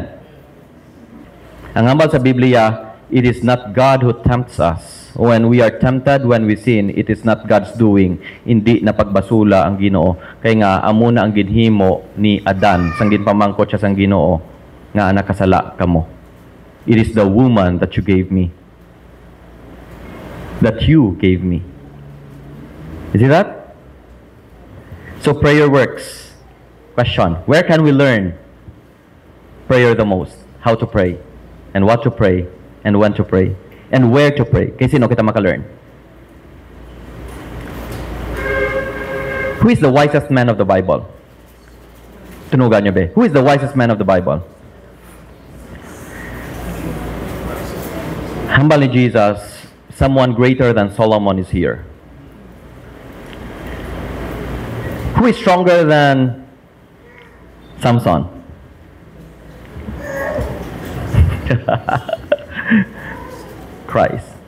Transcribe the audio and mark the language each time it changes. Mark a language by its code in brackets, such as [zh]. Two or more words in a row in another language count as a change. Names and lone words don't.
[hil] Ang hambal sa Biblia, [en] it is not God who tempts us. When we are tempted, when we sin, it is not God's doing. [hil] Hindi na pagbasula ang Ginoo. Kaya nga, amo na ang ginhimo ni Adan, sang ginpamangkot siya sang Ginoo, nga nakasala kamo. [en] It is the woman that you gave me. That you gave me. You see that? So prayer works. Question, where can we learn prayer the most? How to pray, and what to pray, and when to pray, and where to pray. [hil] Kaya sino kita maka-learn? [en] Who is the wisest man of the Bible? [hil] Tunugan nyo ba? [en] Who is the wisest man of the Bible? [hil] Hambal ni [en] Jesus, someone greater than Solomon is here. Who is stronger than Samson? Christ.